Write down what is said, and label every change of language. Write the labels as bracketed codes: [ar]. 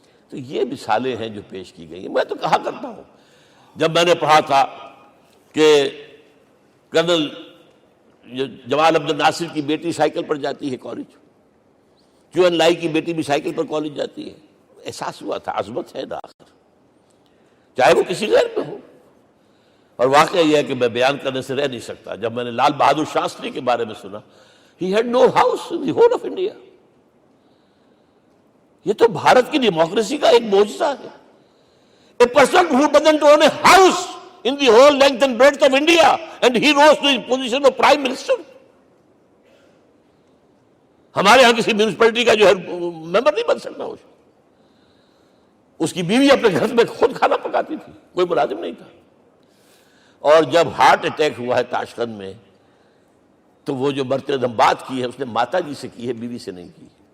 [ur] تو یہ مثالیں ہیں جو پیش کی گئی ہیں. میں تو کہا کرتا ہوں، جب میں نے پڑھا تھا کہ کرنل جمال عبد الناصر کی بیٹی سائیکل پر جاتی ہے کالج، چون لائی کی بیٹی بھی سائیکل پر کالج جاتی ہے، احساس ہوا تھا عظمت ہے نا آخر، چاہے وہ کسی غیر میں ہو. اور واقعہ یہ ہے کہ میں بیان کرنے سے رہ نہیں سکتا. جب میں نے لال بہادر شاستری کے بارے میں سنا، [en] he had no house in the whole of India. [ur] یہ تو بھارت کی ڈیموکریسی کا ایک معجزہ ہے. [en] A person who doesn't own a house in the whole length and breadth of India and he rose to the position of Prime Minister. [ur] ہمارے ہاں کسی میونسپلٹی کا جو ہے ممبر نہیں بن سکتا. اس کی بیوی اپنے گھر میں خود کھانا پکاتی تھی، کوئی ملازم نہیں تھا. اور جب ہارٹ اٹیک ہوا ہے تاشقند میں، تو وہ جو مرتے دم بات کی ہے اس نے ماتا جی سے کی ہے، بیوی سے نہیں کی.